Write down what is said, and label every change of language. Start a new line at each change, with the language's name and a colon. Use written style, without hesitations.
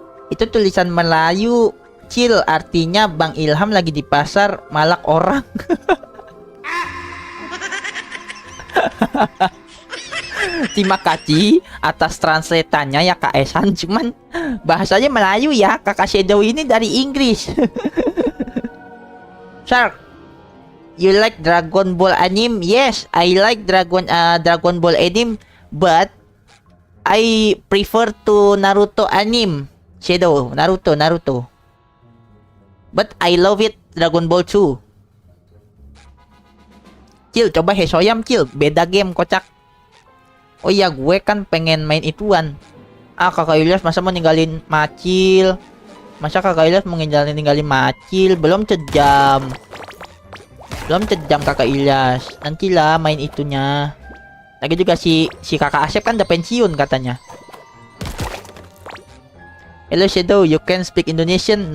Indonesian: Itu tulisan Melayu. Cil, artinya Bang Ilham lagi di pasar malak orang. Terima kasih atas translatannya ya Kak Esan. Cuman bahasanya Melayu ya. Kakak Shadow ini dari Inggris.
English: Shark, you like Dragon Ball anime? Yes, I like Dragon Ball anime, but I prefer to Naruto anime. Shadow, Naruto. But I love it Dragon Ball 2.
Indonesian: Cil, coba Hesoyam Cil, beda game kocak. Oh iya, gue kan pengen main ituan. Kakak Ilyas masa mau ninggalin Macil? Masa Kakak Ilyas mau ninggalin Macil? Belum sejam Kakak Ilyas. Nantilah main itunya. Lagi juga si Kakak Asep kan udah pensiun katanya.
English: Hello Shadow, you can speak Indonesian?